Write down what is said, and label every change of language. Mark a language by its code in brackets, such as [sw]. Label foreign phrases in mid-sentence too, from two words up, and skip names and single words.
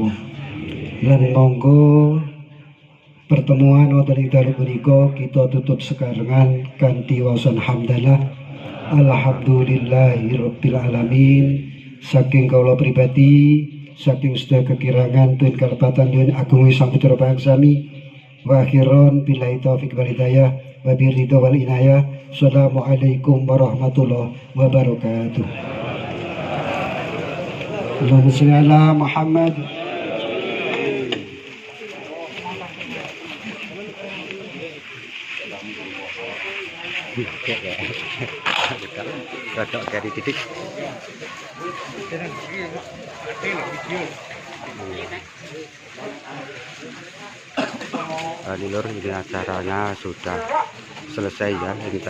[jv] Lan monggo pertemuan wonten ing dalu punika kita tutup sekarengan kanthi waosan hamdalah [ar] الحمد لله رب العالمين. [jv] Saking kawula pribadi, saking sedaya kekirangan tuwin kalepatan nyuwun agung sampitra pangsami. [ar] وأخيرا بالله التوفيق والهداية وبالرضا والعناية. السلام عليكم ورحمة الله وبركاته. اللهم صل على محمد. [id] Cocok dari titik. Lur, ini acaranya sudah selesai ya.